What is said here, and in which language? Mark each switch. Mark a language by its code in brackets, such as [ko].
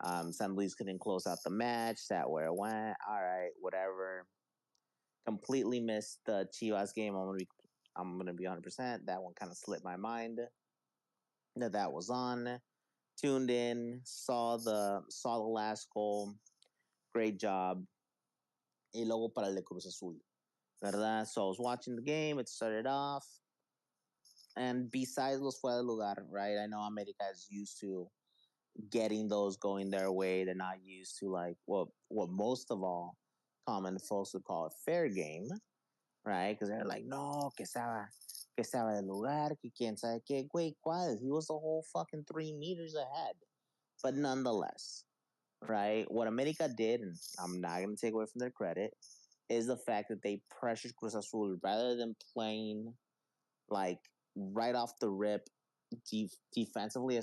[en] San Luis couldn't close out the match. That where it went. All right, whatever. Completely missed the Chivas game. I'm gonna be 100%. That one kind of slipped my mind that was on. Tuned in, saw the last goal. Great job. [es] Y luego para el de Cruz Azul, ¿verdad? [en] So I was watching the game. It started off, and besides [es] los fuera de lugar, [en] right? I know America is used to getting those going their way. They're not used to what most of all common folks would call a fair game, right? Because they're like, no, [es] que estaba de lugar, que quién sabe qué, güey, cuál? [en] He was the whole fucking 3 meters ahead. But nonetheless, right? What America did, and I'm not going to take away from their credit, is the fact that they pressured Cruz Azul rather than playing right off the rip defensively.